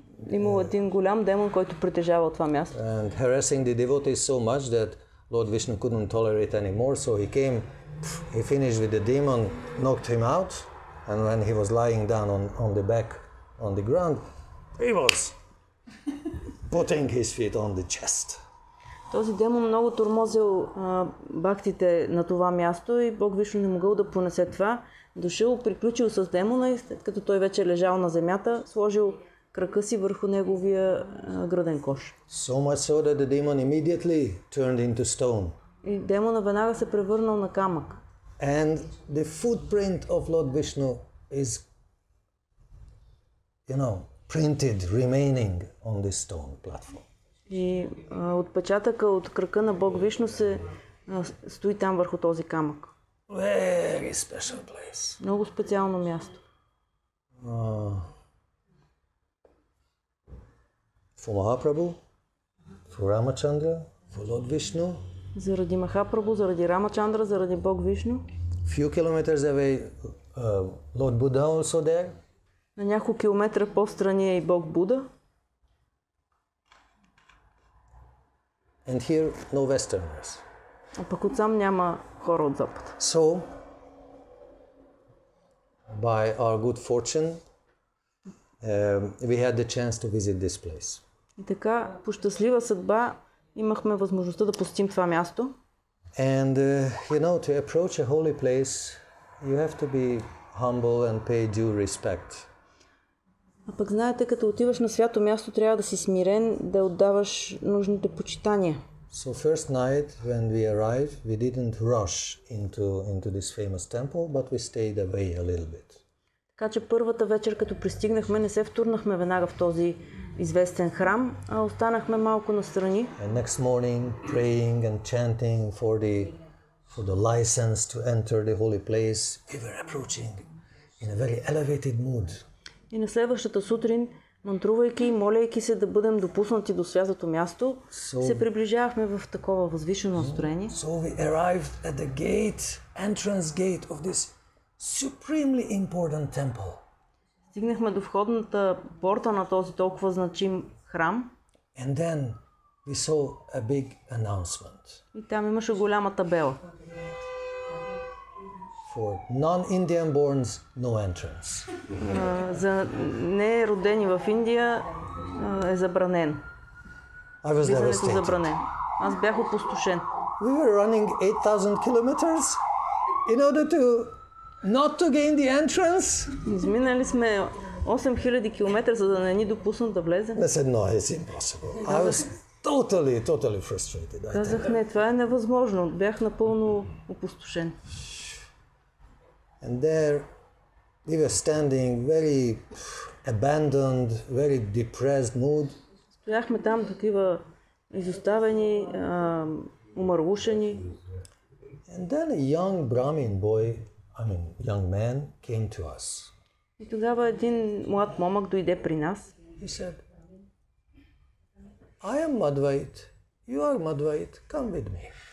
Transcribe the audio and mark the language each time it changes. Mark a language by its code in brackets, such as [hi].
[bg] Имал един голям демон, който притежава това място. [en] And harassing the devotees so much that Lord Vishnu couldn't tolerate anymore, so he came, he finished with the demon, knocked him out, and when he was lying down on the back on the ground, he was putting his feet on the chest. [bg] Този демон много тормозил бактите на това място и Бог Вишну не могъл да понесе това. Дошъл, приключил с демона и след като той вече лежал на земята, сложил крака си върху неговия гръден кош. [en] So much so that the demon immediately turned into stone. [bg] И демона веднага се превърнал на камък. [en] And the footprint of Lord Vishnu is, printed, remaining on this stone platform. [bg] И отпечатъка от крака на Бог Вишну се стои там върху този камък. [en] Very special place. [bg] Много специално място. [en] For Mahaprabhu, for Ramachandra, for Lord Vishnu, [bg] Заради Махапрабху, заради Рамачандра, заради Бог Вишну. [en] Few kilometers away, Lord Buddha also there. [bg] На няколко километра по-встрани е и Бог Буда. [en] And here, no Westerners. [bg] А пък отсам няма хора от Запад. [en] So, by our good fortune, we had the chance to visit this place. [bg] И така, по щастлива съдба, имахме възможността да посетим това място. [en] And, to approach a holy place, you have to be humble and pay due respect. [bg] А пък знаете, като отиваш на свято място, трябва да си смирен, да отдаваш нужните почитания. [en] So first night when we arrived, we didn't rush into this famous temple, but we stayed away a little bit. [bg] Така че първата вечер, като пристигнахме, не се втурнахме веднага в този известен храм, а останахме малко настрани. [en] And next morning, praying and chanting for the license to enter the holy place, we were approaching in a very elevated mood. [bg] И на следващата сутрин, мантрувайки и молейки се да бъдем допуснати до святото място, се приближавахме в такова възвишено настроение. [en] So we arrived at the entrance gate of this supremely important temple. [bg] Стигнахме до входната порта на този толкова значим храм. [en] And then we saw a big announcement. [bg] И там имаше голяма табела. [en] For non-Indian borns, no entrance. [bg] За неродени в Индия е забранено. [en] I was [bg] Влизането [en] devastated. [bg] забранено. Аз бях опустошен. [en] We were running 8,000 kilometers in order to not to gain the entrance. [bg] Изминали сме 8000 км, за да не ни допуснат да влезем. [en] I said, no, it's impossible. I was totally frustrated. [bg] Казах, не, това е невъзможно. Бях напълно опустошен. [en] And there we were standing very abandoned, very depressed mood. [bg] Стояхме там такива изоставени, умърлушени. [en] And then a young Brahmin young man came to us. [bg] И тогава един млад момък дойде при нас. [en] He said, I am Madhvait, you are Madhvait, come with me.